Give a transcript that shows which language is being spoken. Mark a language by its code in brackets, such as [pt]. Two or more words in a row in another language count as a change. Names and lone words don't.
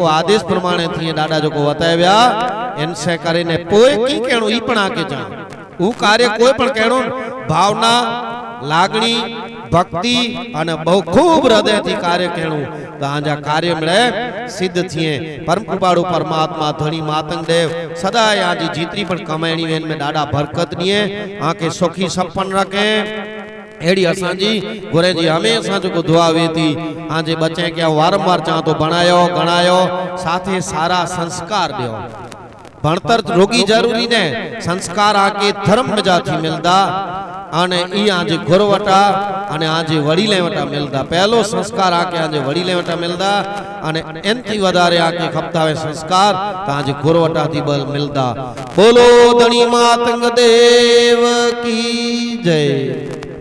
[kfr] आदेश प्रमाणे थिए ॾाॾा जेको वताए विया इन से करे ने पोइ की कहणो ई पण आके जा ऊ कार्य कोई पण कहणो भावना लागणी भक्ति अने बहु खूब हृदय थी कार्य कहणो तहांजा कार्य में सिद्ध थिए परम कृपाळु परमात्मा धणी मातंग देव सदा आजी जीतरी पण कमाईणी वेन में डाडा बरकत दिए आके सुखी संपन्न रखे एड़ी असांजी गुरे जी हमेशा जो दुआ वेती आजे बच्चे के वारंवार चाह तो बनायो गणायो साथे सारा संस्कार दियो भणतर रोगी जरूरी ने संस्कार आके धर्म में जाती मिलदा आने ई आजे गुरु वटा आने आजे वडीले वटा मिलदा पहलो संस्कार आके आजे वडीले वटा मिलदा आने एनथी वधारे आके खपतावे संस्कार ताजे गुरु वटा थी बल मिलदा। बोलो धणी मातंग देव की जय।